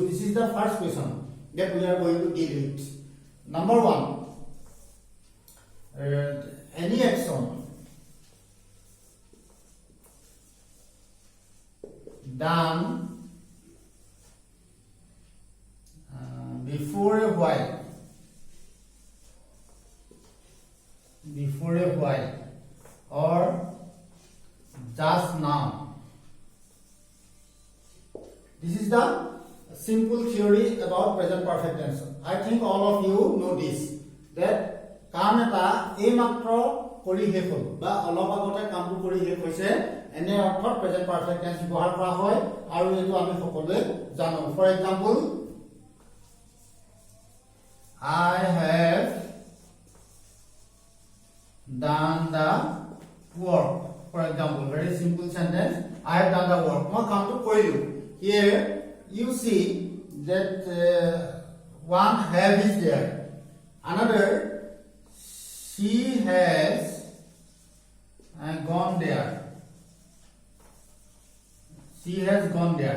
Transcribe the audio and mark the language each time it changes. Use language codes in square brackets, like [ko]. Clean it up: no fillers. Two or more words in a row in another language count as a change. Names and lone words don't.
[en] This is the first question that we are going to deal with. Number one, any action done before a while, or just now. This is the simple theory about present perfect tense. I think all of you know this, that [as] কাম এটা এইমাত্ৰ কৰি শেষ হ'ল বা অলপ আগতে কামটো কৰি শেষ হৈছে, এনে অৰ্থত [en] present perfect tense [as] ব্যৱহাৰ কৰা হয়, আৰু এইটো আমি সকলোৱে জানো. [en] for example, I have done the work. For example, very simple sentence, I have done the work. [as] মই কামটো কৰিলো. [en] Here you see that one have is there, another she has gone there. She has gone there.